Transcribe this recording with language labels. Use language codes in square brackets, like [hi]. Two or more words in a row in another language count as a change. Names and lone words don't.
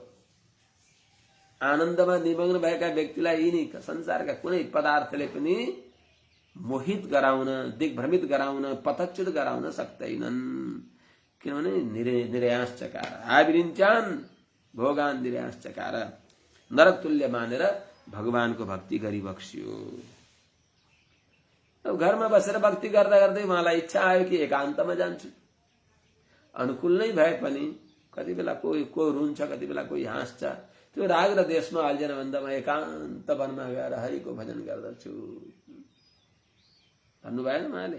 [ne] आनन्दमा निमग्न भएका व्यक्तिलाई यिनी संसारका कुनै पदार्थले पनि मोहित गराउन, दिग्भ्रमित गराउन, पथच्युत गराउन सक्दैनन्। किनभने [sa] निरयास चकार आविरिञ्चान भोगान निरयास चकार [ne] नरक तुल्य मानेर भगवानको भक्ति गरिबक्स्यो। अब घरमा बसेर भक्ति गर्दा गर्दै उहाँलाई इच्छा आयो कि एकान्तमा जान्छु। अनुकूल नै भए पनि कति बेला कोही रुन्छ, कति बेला कोही हाँस्छ, त्यो राग र देशमा अल्झेन भन्दा म एकान्त वनमा गएर हरिको भजन गर्दछु भन्नुभएन उहाँले।